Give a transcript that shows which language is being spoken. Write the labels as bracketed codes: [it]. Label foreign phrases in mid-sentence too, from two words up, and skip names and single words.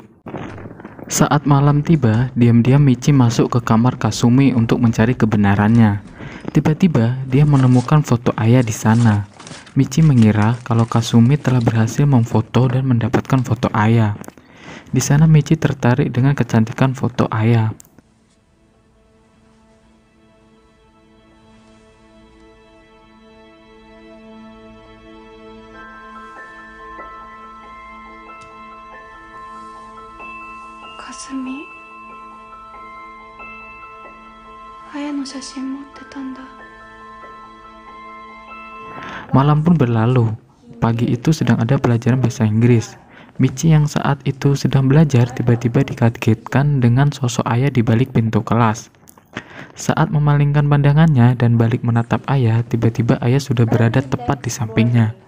[id] Saat malam tiba, diam-diam Michi masuk ke kamar Kasumi untuk mencari kebenarannya. Tiba-tiba dia menemukan foto Aya di sana. Michi mengira kalau Kasumi telah berhasil memfoto dan mendapatkan foto Aya. Di sana Michi tertarik dengan kecantikan foto Aya. [ja] Kasumi, Aya no shashin motte tanda. [id] Malam pun berlalu. Pagi itu sedang ada pelajaran bahasa Inggris. Michi yang saat itu sedang belajar tiba-tiba dikagetkan dengan sosok Aya di balik pintu kelas. Saat memalingkan pandangannya dan balik menatap Aya, tiba-tiba Aya sudah berada tepat di sampingnya.